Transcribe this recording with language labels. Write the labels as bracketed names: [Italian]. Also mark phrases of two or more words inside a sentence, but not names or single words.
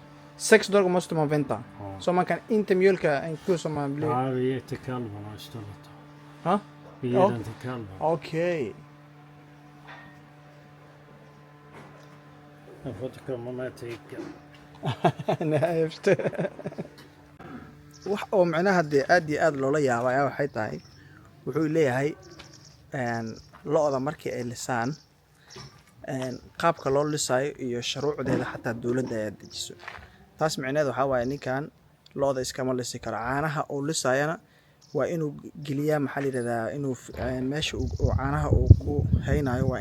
[Swedish] 6 dagar måste man vänta. Ja. Så man kan inte mjölka en ko som man blir... Nej, vi ger till kalvarna istället. Ja? Vi ger den till kalvarna. Okej. Jag får inte komma med till Ica. Nej, jag förstår. [Somali] wax oo macnaha hadii aad loola yaabay ayaa waxay tahay wuxuu leeyahay lo'da markii ay lisaan qaabka loo lisaayo iyo shuruucdeeda xataa dawladda ay dejiso taas macnaheedu waxa waaye ninkan lo'da iskama lisi karo caanaha uu lisaayana waa inuu geliyaa maxaa la yiraahdaa inuu meesha uu caanaha uu ku haynayo waa